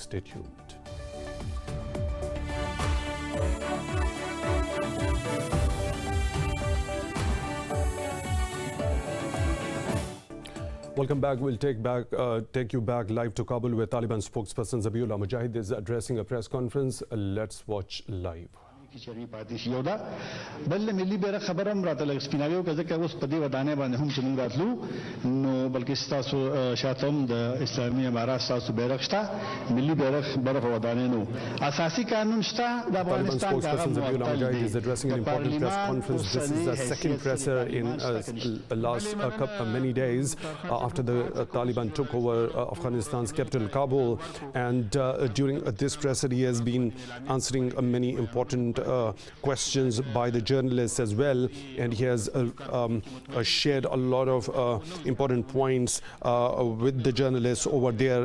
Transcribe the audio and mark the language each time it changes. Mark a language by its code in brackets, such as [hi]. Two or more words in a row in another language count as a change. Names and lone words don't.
[en] Stay tuned. Welcome back. We'll take you back live to Kabul, where Taliban spokesperson Zabiullah Mujahid is addressing a press conference. Let's watch live. [ps] یو دا بل ملي بیره خبرم راته لږ سپیناوي وکړه ځکه اوس په دې ودانۍ باندې هم چې موږ راتلو نو بلکې ستاسو شاته هم د اسلامي امارات ستاسو بیرغ شته ملي بیرغ بره په ودانۍ نو اساسي قانون شته د افغانستان [en] spokesperson Zabiullah Mujahid is addressing an important press conference. This is the second presser in last many days after the Taliban took over Afghanistan's capital Kabul, and during this presser he has been answering many important questions by the journalists as well, and he has shared a lot of important points with the journalists over there.